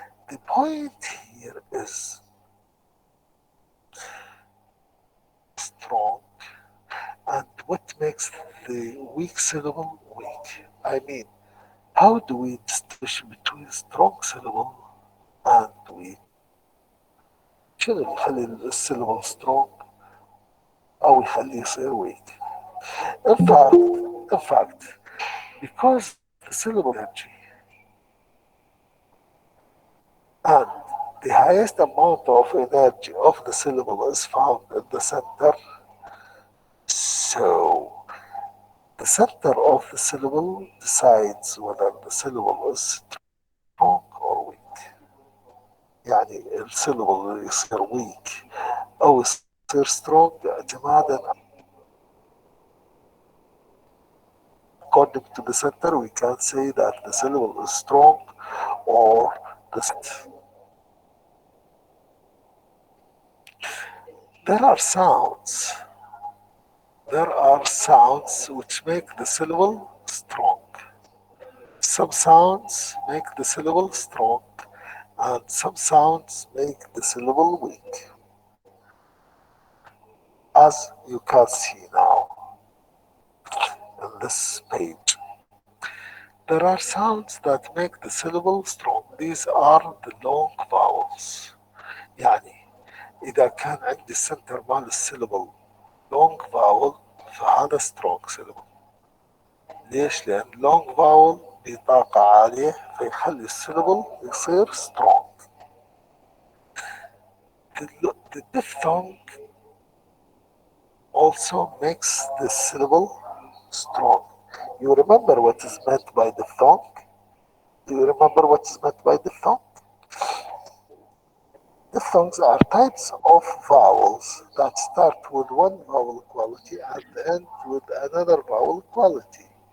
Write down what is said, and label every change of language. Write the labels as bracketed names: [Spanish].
[English] The point here is strong, and what makes the weak syllable weak? I mean, how do we distinguish between strong syllable and weak? [Arabic] شنو اللي يخلي السيلبل strong أو يخليه يصير weak? [English] In fact, because the syllable energy and the highest amount of energy of the syllable is found in the center, so the center of the syllable decides whether the syllable is strong or weak. [Arabic] يعني السيلبل يصير weak أو يصير strong اعتمادا. [English] According to the center, we can say that the syllable is strong or the there are sounds. There are sounds which make the syllable strong. Some sounds make the syllable strong, and some sounds make the syllable weak. As you can see now in this page, there are sounds that make the syllable strong. These are the long vowels. [Arabic] يعني إذا كان عندي السنتر مال السيلبل long vowel فهذا strong syllable. ليش؟ لأن long vowel بطاقة عالية فيخلي السيلبل يصير strong. [English] The diphthong also makes the syllable strong. You remember what is meant by diphthong? Do you remember what is meant by diphthong? Diphthongs are types of vowels that start with one vowel quality and end with another vowel quality.